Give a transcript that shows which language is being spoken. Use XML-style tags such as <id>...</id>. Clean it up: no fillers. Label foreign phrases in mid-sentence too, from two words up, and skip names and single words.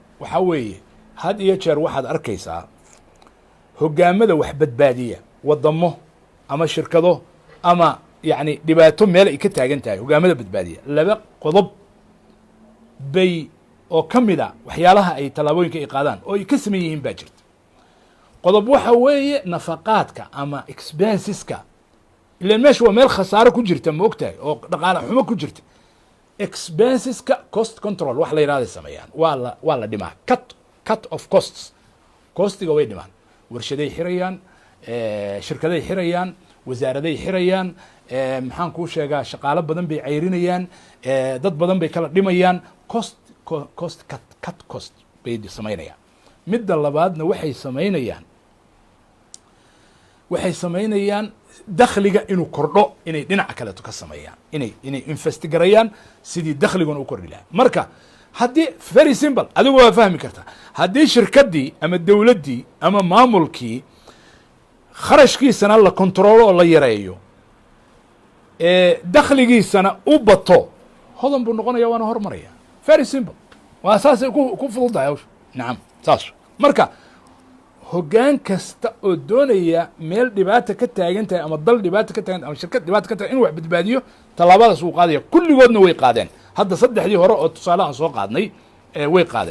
<so>waxaa weeye had iyo jeer waxaad arkaysaa hoggaamada wax badbaadiya waddamo ama shirkado ama yacni dhibaato meel ay ka taagan tahay, hoggaamada badbaadiya 2 qodob bay oo ka mid a waxyaalaha ay tallaabooyinka ay qaadaan oo ay ka sameyn yihiin baa jirta. qodob waxa weeye nafaqaadka ama expenseska, ilan meesha waa meel khasaaro ku jirta ma ogtahay oo dhaqaale xumo ku jirta. expenseska</so> <en>cost control</en> <so>wax la yidhahday sameeyaan, waa la dhimaa,</so> <en>cut of costs,</en> <so>costiga way dhimaan, warshaday xirayaan, shirkaday xirayaan, wasaaraday xirayaan, maxaan kuu sheegaa shaqaalo badan bay cayrinayaan, dad badan bay kala dhimayaan, cost bay samaynayaan. midda labaadna waxay samaynayaan dakhliga inuu kordho, inay dhinaca kaleeto ka sameeyaan, inay investigarayaan sidii dakhliguna u kordhi lahaa. marka haddii</so> <en>very simple</en> <so>adigu waa fahmi kartaa, haddii shirkaddii ama dowladdii ama maamulkii kharashkiisana la kontrolo oo la yareeyo, dakhligiisana u bato, hodan buu noqonaya waana hormaraya.</so> <en>very simple,</en> <so>waa saasay ku fududahay hawsha. nacam saas. marka hoggaan kasta oo doonaya meel dhibaata ka taagan tahay ama dal dhibaata ka taagan ama shirkad dhibaata ka tagan inuu wax badbaadiyo, tallaabadaas wuu qaadaya. kulligoodna way qaadeen. hadda 3dii hore oo tusaale aan soo qaadnay way qaadeen.</so>